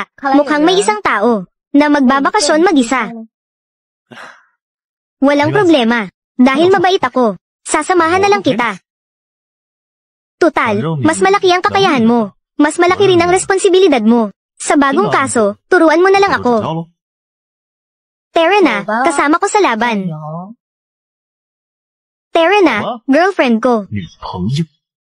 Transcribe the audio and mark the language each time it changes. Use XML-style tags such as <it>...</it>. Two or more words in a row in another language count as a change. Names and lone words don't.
<tl>Mukhang may isang tao na magbabakasyon mag-isa. Walang problema. Dahil mabait ako, sasamahan na lang kita. Tutal, mas malaki ang kakayahan mo. Mas malaki rin ang responsibilidad mo. Sa bagong kaso, turuan mo na lang</tl> <zh>我知</zh> <tl>ako.</tl> <zh>道咯。</zh> <tl>Tara na, kasama ko sa laban.</tl> <zh>有</zh> <tl>Tara na, girlfriend ko.</tl> <zh>女朋友。</zh>